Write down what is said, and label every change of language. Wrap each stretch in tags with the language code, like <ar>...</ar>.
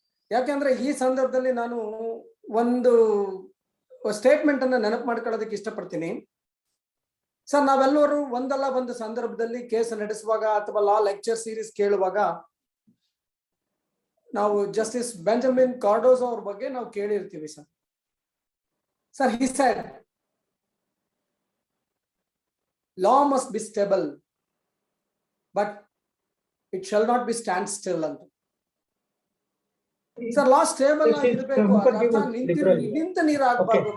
<kn>ಯಾಕೆಂದ್ರೆ ಈ ಸಂದರ್ಭದಲ್ಲಿ ನಾನು ಒಂದು ಸ್ಟೇಟ್ಮೆಂಟ್ ಅನ್ನ ನೆನಪು ಮಾಡ್ಕೊಳ್ಳೋದಕ್ಕೆ ಇಷ್ಟಪಡ್ತೀನಿ. ಸರ್, ನಾವೆಲ್ಲರೂ ಒಂದಲ್ಲ ಒಂದು ಸಂದರ್ಭದಲ್ಲಿ ಕೇಸ್ ನಡೆಸುವಾಗ ಅಥವಾ ಲಾ ಲೆಕ್ಚರ್ ಸೀರೀಸ್ ಕೇಳುವಾಗ ನಾವು ಜಸ್ಟಿಸ್ ಬೆಂಜಮಿನ್ ಕಾರ್ಡೋಜೋ ಅವ್ರ ಬಗ್ಗೆ ನಾವು ಕೇಳಿರ್ತೀವಿ.</kn> <en>Sir he said law must be stable but it shall not be stand still ಅಂತ.</en> <kn>ಸರ್, ಲಾ ಸ್ಟೇಬಲ್ ಆಗಿರ್ಬೇಕು, ನಿಂತ ನೀರಾಗಬಾರ್ದು.</kn>